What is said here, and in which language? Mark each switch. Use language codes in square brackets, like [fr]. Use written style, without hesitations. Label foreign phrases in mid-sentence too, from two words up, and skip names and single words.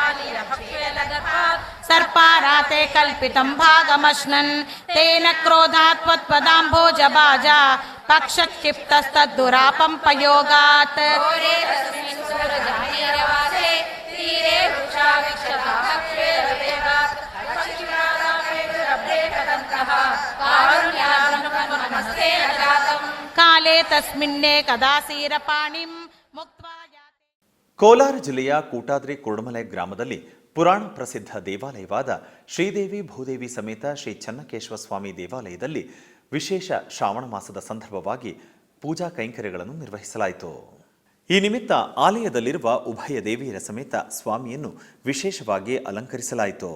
[sa] सर्पाराते कल्पितं भागमश्नन् तेन क्रोधात् त्वत्पदाम्भोजभाजा पक्षक्षिप्तस्तद्दुरापं पयोगात् काले तस्मिन्ने कदासीरपाणिं मुक्त्वा [kn] ಕೋಲಾರ ಜಿಲ್ಲೆಯ ಕೂಟಾದ್ರಿ ಕುರುಡಮಲೆ ಗ್ರಾಮದಲ್ಲಿ ಪುರಾಣ ಪ್ರಸಿದ್ಧ ದೇವಾಲಯವಾದ ಶ್ರೀದೇವಿ ಭೂದೇವಿ ಸಮೇತ ಶ್ರೀ ಚನ್ನಕೇಶವ ಸ್ವಾಮಿ ದೇವಾಲಯದಲ್ಲಿ ವಿಶೇಷ ಶ್ರಾವಣ ಮಾಸದ ಸಂದರ್ಭವಾಗಿ ಪೂಜಾ ಕೈಂಕರ್ಯಗಳನ್ನು ನಿರ್ವಹಿಸಲಾಯಿತು. ಈ ನಿಮಿತ್ತ ಆಲಯದಲ್ಲಿರುವ ಉಭಯ ದೇವಿಯರ ಸಮೇತ ಸ್ವಾಮಿಯನ್ನು ವಿಶೇಷವಾಗಿ ಅಲಂಕರಿಸಲಾಯಿತು.